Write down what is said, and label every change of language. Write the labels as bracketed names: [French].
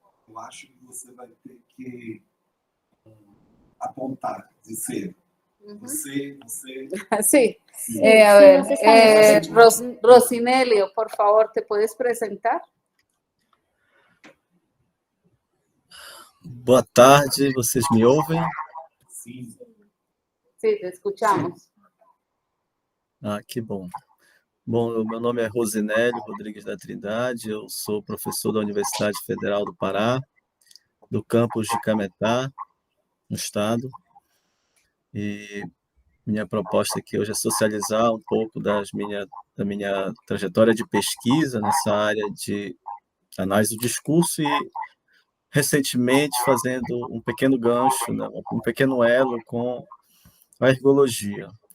[Portuguese] Eu acho que você vai ter que apontar, dizer. Você. [Spanish] Sí. Sí. A ver, Rosinelio, por favor, ¿te puedes presentar? [Portuguese] Boa tarde, vocês me ouvem? [Spanish] Sim, te escuchamos. [Portuguese] Ah, que bom. Bom, o meu nome é Rosinélio Rodrigues da Trindade, eu sou professor da Universidade Federal do Pará, do campus de Cametá, no estado, e minha proposta aqui hoje é socializar um pouco da minha trajetória de pesquisa nessa área de análise do discurso e, recentemente, fazendo um pequeno gancho, né, um pequeno elo com a ergologia.